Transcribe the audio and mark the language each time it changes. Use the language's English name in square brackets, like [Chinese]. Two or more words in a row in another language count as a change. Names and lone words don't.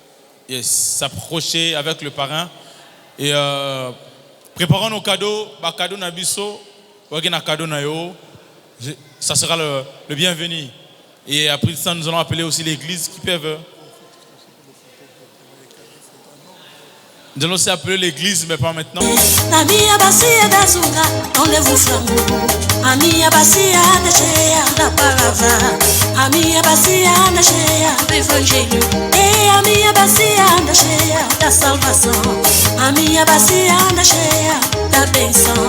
[French] Yes, s'approcher avec le parrain et préparons nos cadeaux. [Lingala] Bah cadeau na biso, na cadeau na yo. [French] Ça sera le bienvenu. Et après ça, nous allons appeler aussi l'église qui peuvent. Nous allons aussi appeler l'église, mais pas maintenant. [Portuguese] Na minha bacia da zunga, não levo frango. A minha bacia anda cheia da palavra. A minha bacia anda cheia do evangelho. E a minha bacia anda cheia da salvação. A minha bacia anda cheia da bênção.